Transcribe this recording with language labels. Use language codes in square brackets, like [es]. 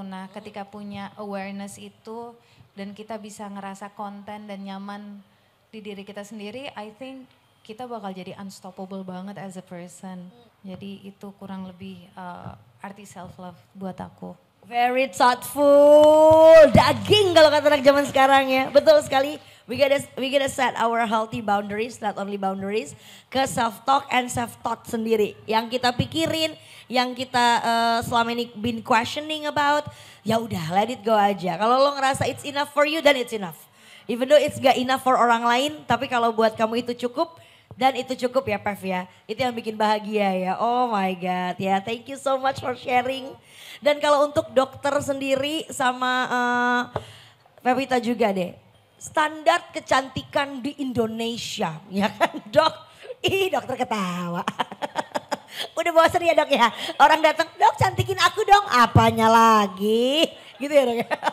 [id] Nah, ketika punya awareness itu dan kita bisa ngerasa konten dan nyaman di diri kita sendiri, [en] I think [id] kita bakal jadi unstoppable banget [en] as a person. [id] Jadi itu kurang lebih arti self love buat aku. [en] Very thoughtful, [id] daging kalau kata anak zaman sekarang ya. Betul sekali. [en] We gotta set our healthy boundaries, not only boundaries, ke self talk and self thought sendiri. [id] Yang kita pikirin, yang kita selama ini [en] been questioning about, [id] ya udah [en] let it go [id] aja. Kalau lo ngerasa [en] it's enough for you, then it's enough. Even though it's [id] gak [en] enough for [id] orang lain, tapi kalau buat kamu itu cukup, dan itu cukup ya Pev ya. Itu yang bikin bahagia ya. [en] Oh my God ya, thank you so much for sharing. [id] Dan kalau untuk dokter sendiri sama Pevita juga deh. Standar kecantikan di Indonesia, ya kan dok? Ih dokter ketawa. Udah bosan ya dok ya? Orang datang, dok cantikin aku dong. Apanya lagi? Gitu ya dok ya.